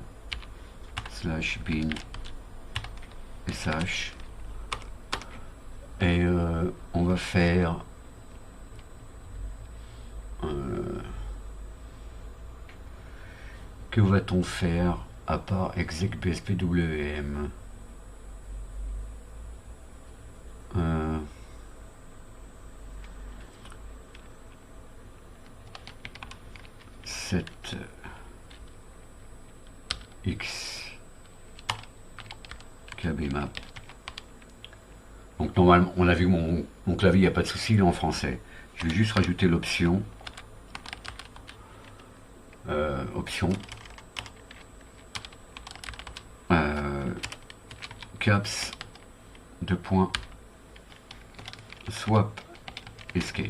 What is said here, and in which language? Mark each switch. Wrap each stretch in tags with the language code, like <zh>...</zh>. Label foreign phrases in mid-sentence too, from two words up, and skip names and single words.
<en>Slash bin sh.</en> <fr>Et on va faire que va-t-on faire à part exec bspwm?</fr> <en>Set x kbmap.</en> <fr>Donc normalement, on a vu mon clavier, il n'y a pas de souci, il est en français. Je vais juste rajouter l'option. Option.</fr> <en>Caps, swap, escape.</en>